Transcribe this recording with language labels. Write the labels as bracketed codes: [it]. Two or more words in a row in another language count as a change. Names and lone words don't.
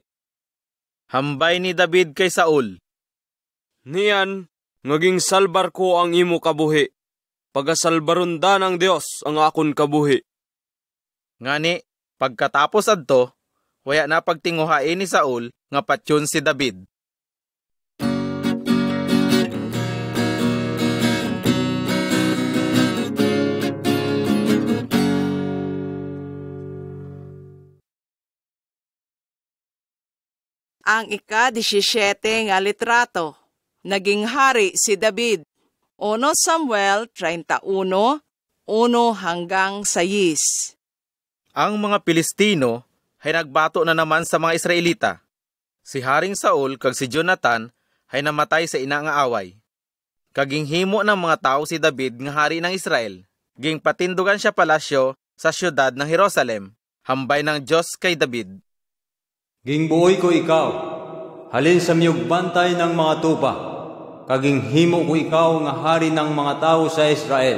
[hil] hambay ni David kay Saul, Niyan, ngaging salbar ko ang imo kabuhi. Pagasalbarunda ng Diyos ang akon kabuhi. ngani pagkatapos adto, waya na pagtinguhain ni Saul nga patyon si David. Ang ika-17 nga litrato, naging hari si David. 1 Samuel 31, 1 hanggang 6. Ang mga Pilistino ay nagbato na naman sa mga Israelita. Si Haring Saul kag si Jonathan ay namatay sa ina nga away. Kaging himo ng mga tao si David nga hari ng Israel. Ging patindugan siya palasyo sa syudad ng Jerusalem. Hambay ng Diyos kay David. Gingbuoy ko ikaw, halin sa miyog bantay ng mga tupa, kaging himo ko ikaw nga hari ng mga tao sa Israel.